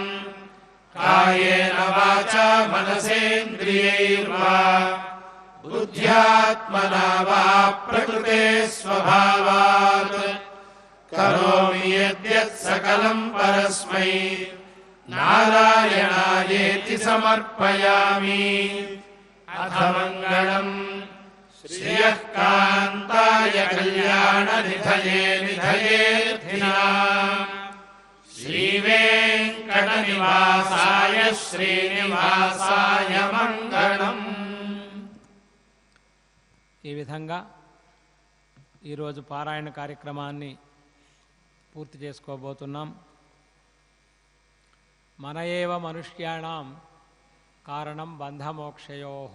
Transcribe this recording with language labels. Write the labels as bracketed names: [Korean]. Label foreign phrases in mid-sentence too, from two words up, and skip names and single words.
[Sanskrit] कायेन वाचा मनसेन्द्रियैर्वा बुद्ध्यात्मना वा प्रकृते स्वभावात् करोमि यद्यत् सकलम् परस्मै नारायणायेति समर्पयामि। अथ मङ्गलम् श्रियः कान्ताय कल्याणनिधये निधयेऽर्थिनाम् श्रीवेङ्कटनिवासाय శ్రీనివాసాయ మంగళం। [Telugu] ఈ విధంగా ఈరోజు పారాయణ కార్యక్రమాన్ని పూర్తి చేసుకోబోతున్నాం. [Sanskrit] మన ఏవ మనుష్యాణం కారణం బంధమోక్షయో.